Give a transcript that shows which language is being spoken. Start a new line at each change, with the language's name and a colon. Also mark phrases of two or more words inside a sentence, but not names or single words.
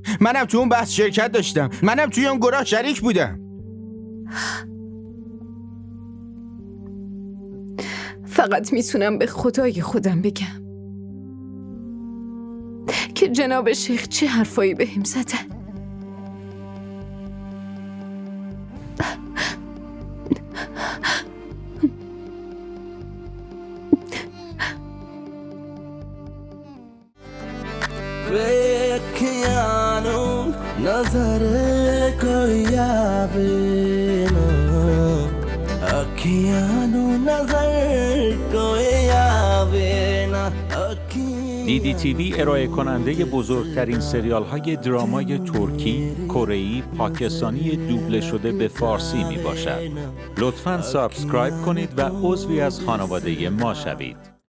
Persian: منم تو اون بحث شرکت داشتم، منم توی اون گناه شریک بودم. فقط میتونم به خدای خودم بگم که جناب شیخ چه حرفایی بهم زدن.
Punjabi: ਵੇਖੀਆਂ ਨੂੰ ਨਜ਼ਰ ਕੋਈ ਆਵੇ ਨਾ, ਅੱਖੀਆਂ ਨੂੰ ਨਜ਼ਰ ਕੋਈ ਆਵੇ ਨਾ.
Persian: DDTV ارائه کننده بزرگترین سریال های درامای ترکی، کره‌ای، پاکستانی دوبله شده به فارسی می باشد. لطفاً سابسکرایب کنید و عضوی از خانواده ما شوید.